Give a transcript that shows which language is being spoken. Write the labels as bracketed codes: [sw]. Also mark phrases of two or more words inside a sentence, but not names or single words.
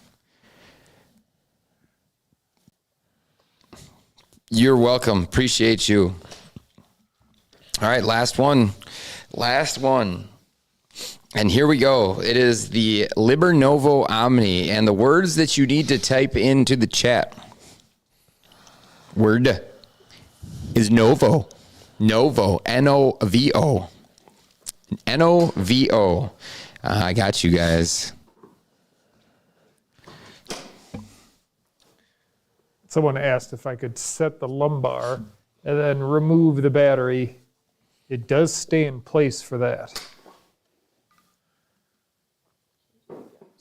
[en] You're welcome. Appreciate you. All right, last one. Last one. And here we go. It is the LiberNovo Omni, and the words that you need to type into the chat. Word is Novo. Novo. N-O-V-O. N-O-V-O. I got you guys. Someone asked if I could set the lumbar and then remove the battery. It does stay in place for that.